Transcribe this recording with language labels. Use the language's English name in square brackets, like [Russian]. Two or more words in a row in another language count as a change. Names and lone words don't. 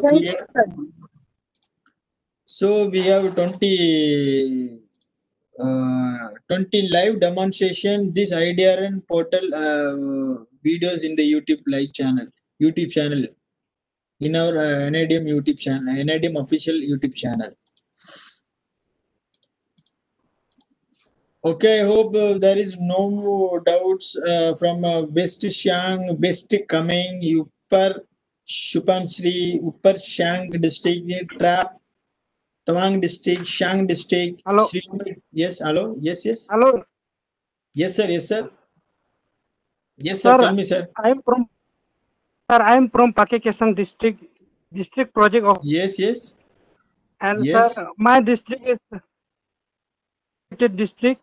[English] So we have 20 live demonstration this idea and portal videos in the YouTube channel in our NIDM YouTube channel, NIDM official YouTube channel. Okay, I hope there is no doubts from West Siang, West Kameng, Upper Supansri, Upper Siang district, Trap, Tawang district, Siang district. Hello. Yes, hello. Yes. Hello. Yes, sir. Tell me, sir. I am from Pakekesang district project of. Yes. And yes. Sir, my district is district.